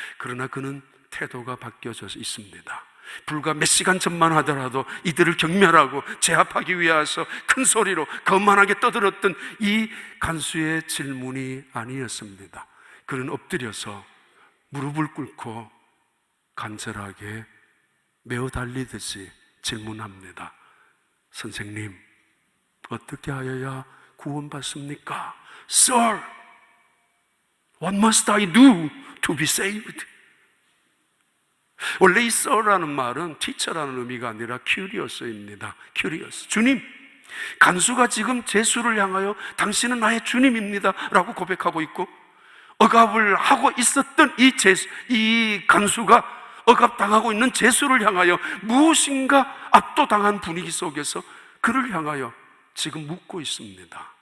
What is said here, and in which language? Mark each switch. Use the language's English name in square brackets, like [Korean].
[Korean] 그러나 그는 태도가 바뀌어져 있습니다. 불과 몇 시간 전만 하더라도 이들을 경멸하고 제압하기 위해서 큰 소리로 거만하게 떠들었던 이 간수의 질문이 아니었습니다. 그는 엎드려서 무릎을 꿇고 간절하게 매어 달리듯이 질문합니다. 선생님, 어떻게 하여야 구원받습니까? [English] Sir, what must I do to be saved? [Korean] 원래 이 sir라는 말은 teacher라는 의미가 아니라 curious입니다. curious. 주님, 간수가 지금 제수를 향하여 당신은 나의 주님입니다 라고 고백하고 있고, 억압을 하고 있었던 이 간수가 억압당하고 있는 제수를 향하여 무엇인가 압도당한 분위기 속에서 그를 향하여 지금 묻고 있습니다.